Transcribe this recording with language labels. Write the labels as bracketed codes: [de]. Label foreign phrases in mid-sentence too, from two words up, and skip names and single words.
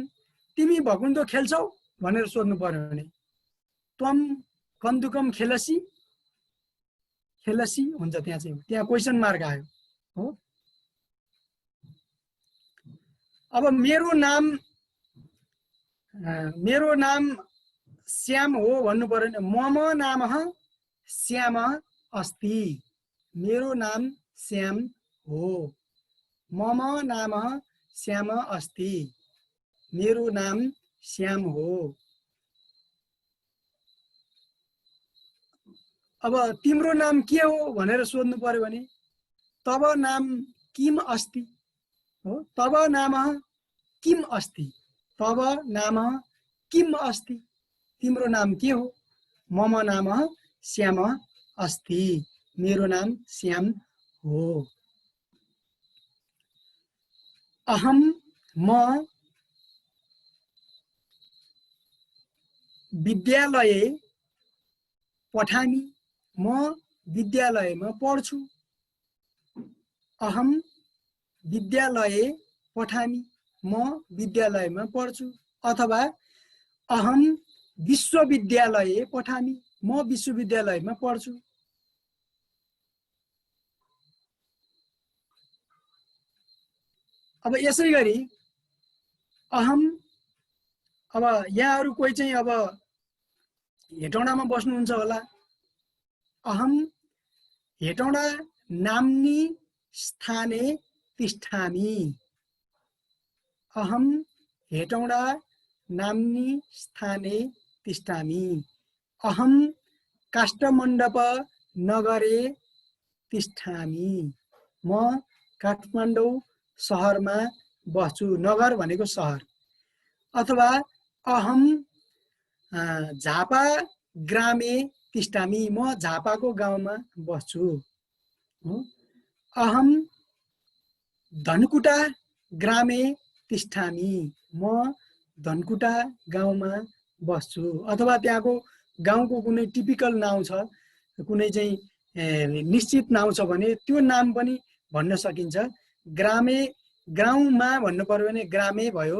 [ne] तिमी भकुण्डो खेल्छौ भनेर सोध्नु पर्यो भने [sa] त्वम कन्दुकम खेलसी [ne] हुन्छ। त्यहाँ [en] question mark [ne] आयो हो। अब मेरो नाम श्याम हो भन्नु पर्यो नि। [sa] मम नामः श्याम अस्ति, [ne] मेरो नाम श्याम हो। [sa] मम नामः श्याम अस्ति, [ne] मेरो नाम श्याम हो। अब तिम्रो नाम के हो भनेर सोध्नु पर्यो भने [sa] तब नाम किम अस्ति [ne] हो। [sa] तब नामः किम अस्ति, तब नामः किम अस्ति, [ne] तिम्रो नाम के हो। [sa] मम नामः श्याम अस्ति, [ne] मेरो नाम श्याम हो। [sa] अहम, म विद्यालये पठामि, [ne] म विद्यालयमा पढ्छु। [sa] अहम विद्यालये पठामि, [ne] म विद्यालयमा पढ्छु। [sa] अथवा अहम विश्वविद्यालये पठामि, [ne] म विश्वविद्यालयमा पढ्छु। अब यसै गरी अहम, अब यहाँहरु कोही चाहिँ अब हेटौडामा बस्नुहुन्छ होला। [sa] अहम हेटौडा नाम्नी स्थाने तिष्ठामि, अहम हेटौडा नाम्नी स्थाने तिष्ठामि। अहम काष्ठमण्डप नगरे तिष्ठामि, [ne] म काठमाडौँ सहरमा बस्छु। नगर भनेको सहर। अथवा [sa] अहम झापा ग्रामे तिष्ठामि, [ne] म झापाको गाउँमा बस्छु। [sa] अहम धनकुटा ग्रामे तिष्ठामि, [ne] म धनकुटा गाउँमा बस्छु। अथवा त्यहाँको गाउँको कुनै टिपिकल नाउँ छ, कुनै चाहिँ निश्चित नाउँ छ भने त्यो नाम पनि भन्न सकिन्छ। ग्रामे, गाउँमा भन्नु पर्यो भने ग्रामे भयो।